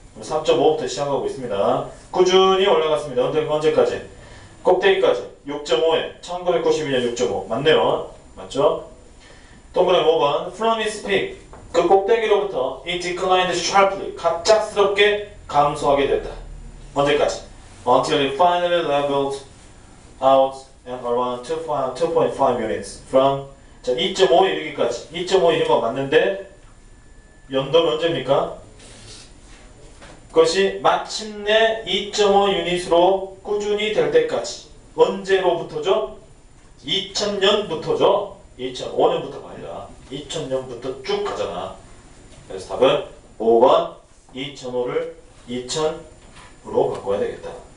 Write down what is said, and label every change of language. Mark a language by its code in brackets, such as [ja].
[ko] 3.5부터 시작하고 있습니다. 꾸준히 올라갔습니다. 언제까지? 꼭대기까지 6.5에 1992년 6.5 맞네요. 맞죠? 동그라미 5번 [en] From its peak [ko] 그 꼭대기로부터 [en] it declined sharply [ko] 갑작스럽게 감소하게 됐다. 언제까지? [en] Until it finally leveled out at around 2.5 units from [ko] 2.5에 이르기까지 2.5에 이른 거 맞는데 연도는 언제입니까? 그것이 마침내 2.5 유닛으로 꾸준히 될 때까지 언제로부터죠? 2000년부터죠. 2005년부터가 아니라 2000년부터 쭉 가잖아. 그래서 답은 5번 2005를 2000으로 바꿔야 되겠다.